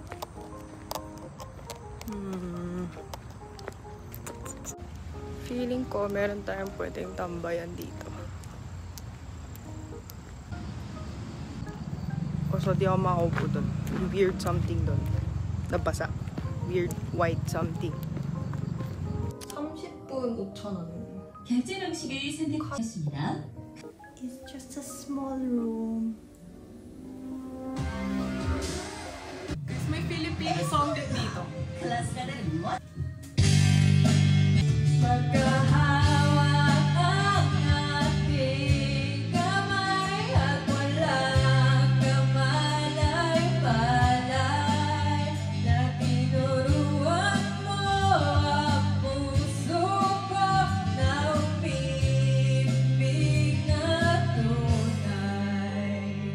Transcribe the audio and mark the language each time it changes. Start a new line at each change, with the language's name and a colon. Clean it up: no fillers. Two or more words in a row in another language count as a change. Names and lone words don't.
Filipino: Feeling ko meron tayong pwedeng tambayan dito. O so di ako makaupo doon.
English: Weird something
Filipino: doon. Nabasa.
English: Weird white something.
Korean: 30분 5,000원. 결제 방식을 선택하셨습니다.
English: It's just a small room.
Filipino: Guys, may Filipino song din dito.
Korean: 클래스라는 뭐?
Filipino: Magkahawak ang ating kamay at walang kamalay-palay na tinuruan mo ang puso ko na umibig na tunay.